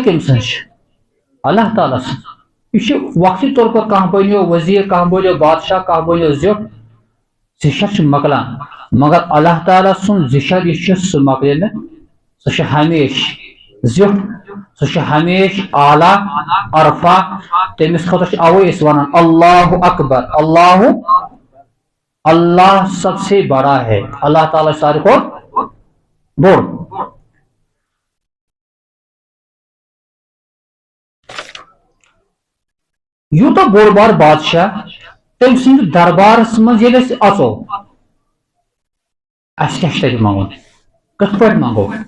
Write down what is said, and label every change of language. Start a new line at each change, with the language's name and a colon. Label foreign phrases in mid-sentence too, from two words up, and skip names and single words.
Kashmiri: کٔمۍ سٕنٛز چھِ اللہ تعالیٰ سٕنٛز یہ چھُ وقتی طور پر کانٛہہ بنیو وزیر کانٛہہ بنیو بادشاہ کانٛہہ بنیو زیوٹھ زِشر چھُ مۄکلان مگر اللہ تعالیٰ سُنٛد زِشر یُس چھُ سُہ مۄکلہِ نہٕ سُہ چھُ ہمیشہِ زیوٹھ سُہ چھُ ہمیشہِ اعلیٰ عرفہ تٔمِس خٲطرٕ چھِ اوے أسۍ ونان
Arabic: اللہ اکبر
Urdu: اللہ سب سے بڑا ہے
Kashmiri: اللہ تعالیٰ چھُ ساروی کھۄتہٕ بوٚڑ یوٗتاہ بوٚڑ بار بادشاہ تٔمۍ سٕنٛدِ دربارس منٛز ییٚلہِ أسۍ اژو اَسہِ کیٛاہ چھُ تتہِ منٛگُن کِتھ پٲٹھۍ منٛگو